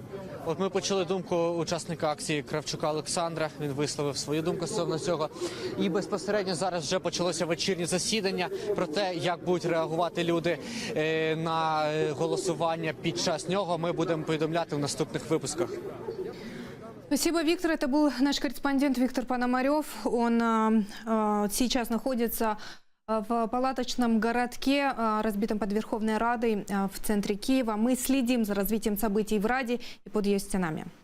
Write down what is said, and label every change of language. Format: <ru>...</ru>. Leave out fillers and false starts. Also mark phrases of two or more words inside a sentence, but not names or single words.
<uk>От ми почули думку учасника акції Кравчука Олександра. Він висловив свою думку стосовно цього. І безпосередньо зараз вже почалося вечірнє засідання про те, як будуть реагувати люди на голосування під час нього. Ми будемо повідомляти в наступних випусках.</uk> <ru>Спасибо, Виктор. Это был наш корреспондент Виктор Пономарев. Он сейчас находится в палаточном городке, разбитом под Верховной Радой в центре Киева. Мы следим за развитием событий в Раде и под ее стенами.</ru>